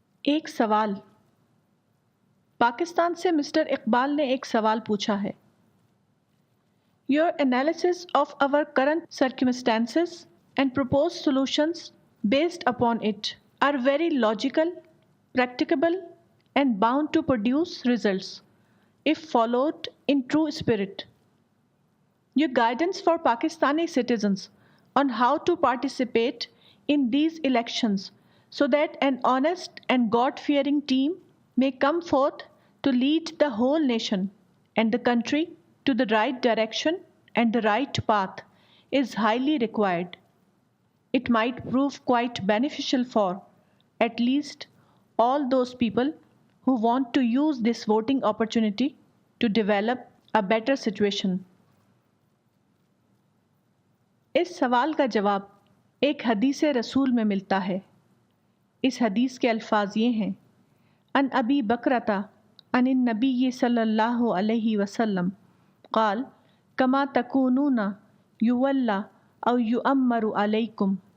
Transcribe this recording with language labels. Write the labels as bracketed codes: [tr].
[ur] ایک سوال پاکستان سے مسٹر اقبال نے ایک سوال پوچھا ہے. [en] Your analysis of our current circumstances and proposed solutions based upon it are very logical, practicable, and bound to produce results if followed in true spirit. Your guidance for Pakistani citizens on how to participate in these elections so that an honest and God-fearing team may come forth to lead the whole nation and the country to the right direction and the right path is highly required. It might prove quite beneficial for at least all those people who want to use this voting opportunity to develop a better situation. [ur] اس سوال کا جواب ایک حدیث رسول میں ملتا ہے. اس حدیث کے الفاظ یہ ہیں: [ar] ان ابی بکرۃ عن النبی صلی اللہ علیہ وسلم قال کما تکونون یولی او یؤمر علیکم.